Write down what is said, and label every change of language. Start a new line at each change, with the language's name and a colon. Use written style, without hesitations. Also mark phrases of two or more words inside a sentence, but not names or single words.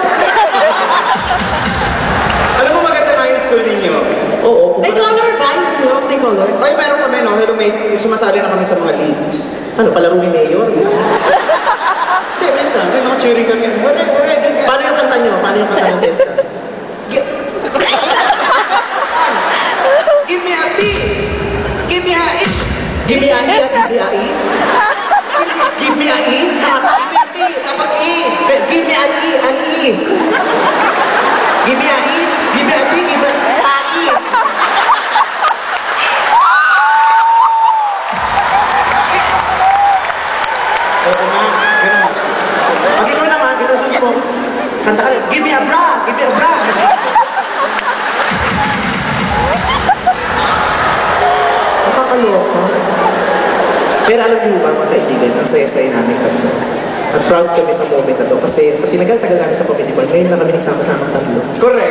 Filipino: Alam mo maganda nga yung school ninyo? Oo. May color ba? Yung may color? Ay, meron kami, no? Hello, may sumasali na kami sa mga leagues. Ano, palaro ni Mayor? Hindi, minsan, may mga cheering kami. Hore, ganyan. Paano yung kanta nyo? Paano yung kanta ng Testa?
English: Give me a T! Give me a E! Give me a E, give me a E. Give me a E. Give me a T!
Filipino: Tapos E!
English: Give me an E, an E. Give me a E, give me a T, give me a E.
Filipino: Oo nga, ganun. Pag ikaw naman, ginudus mo, kanta ka lang,
English: give me a bra, give me a bra.
Filipino: Nakakaloka. Pero alam niyo ba, mga kaibigan, ang saya-saya namin tatlo. At proud kami sa moment na to kasi sa tinagal-tagal namin sa comedy bar, ngayon lang kami nagsama-sama tatlo.
English: Correct.